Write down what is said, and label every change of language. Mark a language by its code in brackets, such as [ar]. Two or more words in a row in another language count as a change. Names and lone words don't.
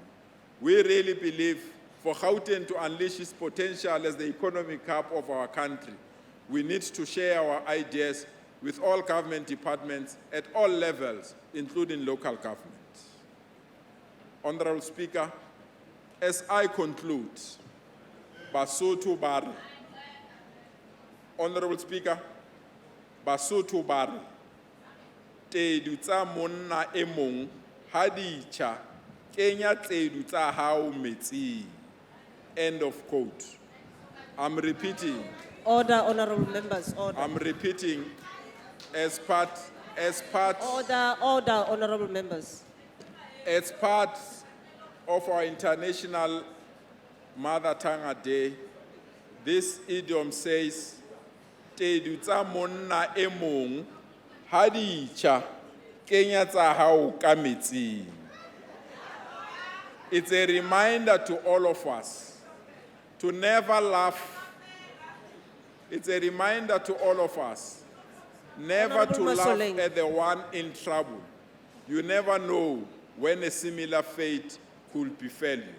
[en] We really believe for Gauteng to unleash its potential as the economic hub of our country, we need to share our ideas with all government departments at all levels, including local government. Honorable Speaker, as I conclude, Basotho Bari. Honorable Speaker, [st] Basotho Bari, tedu tsa monna e mong ha di tjha kenya tedu tsa hao metsing. [en] End of quote. I'm repeating. Order, honorable members, order. I'm repeating as part. Order, honorable members. As part of our International Mother Tongue Day, this idiom says, [st] "Tedu tsa monna e mong ha di tjha kenya tsa hao ka metsing." [en] It's a reminder to all of us to never laugh. It's a reminder to all of us never to laugh at the one in trouble. You never know when a similar fate could befall you.